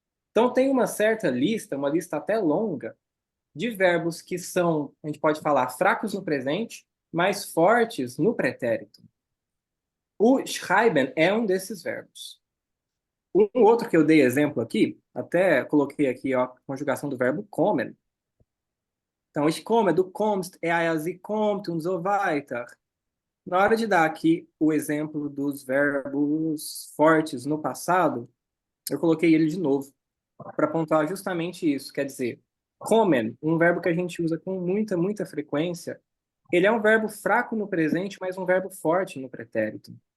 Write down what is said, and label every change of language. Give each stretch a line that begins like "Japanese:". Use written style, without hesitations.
Portuguese: Então tem uma certa lista, uma lista até longa, de verbos que são, a gente pode falar, fracos no presente, mas fortes no pretérito. O schreiben é um desses verbos. Um outro que eu dei exemplo aqui, até coloquei aqui ó, a conjugação do verbo kommen.
German: Então, ich komme, du kommst, er, sie kommt und so weiter.
Portuguese: Na hora de dar aqui o exemplo dos verbos fortes no passado, eu coloquei ele de novo, para pontuar justamente isso. Quer dizer, kommen, um verbo que a gente usa com muita frequência, ele é um verbo fraco no presente, mas um verbo forte no pretérito.